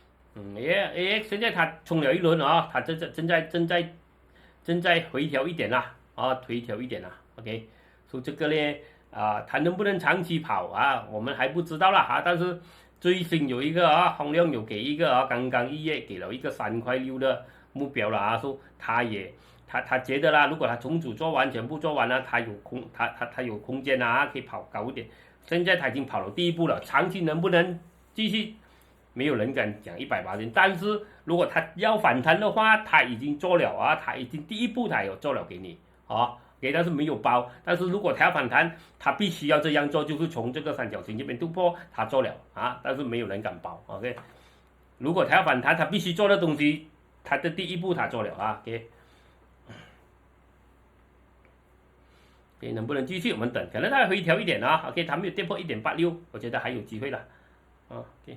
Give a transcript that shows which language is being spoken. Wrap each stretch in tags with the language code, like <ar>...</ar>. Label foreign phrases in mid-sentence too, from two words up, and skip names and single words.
<zh>AX 現在它衝了一輪啊，它正在回調一點啦，回調一點啦 ，OK， 所以這個呢，它能不能長期跑啊，我們還不知道啦，但是最新有一個洪亮有給一個剛剛1月給了一個3.6塊的目標了說他覺得啦，如果他重組做完全部做完了，他有空間可以跑高一點，現在他已經跑了第一步了，長期能不能繼續？沒有人敢講100%，但是如果他要反彈的話，他已經做了他已經第一步他有做了給你但是沒有包，但是如果他要反彈，他必須要這樣做，就是從這個三角形這邊突破，他做了但是沒有人敢包 ，OK， 如果他要反彈，他必須做的東西，他的第一步他做了OK， 能不能繼續我們等，可能他回調一點OK， 他沒有跌破1.86，我覺得還有機會了OK。</zh>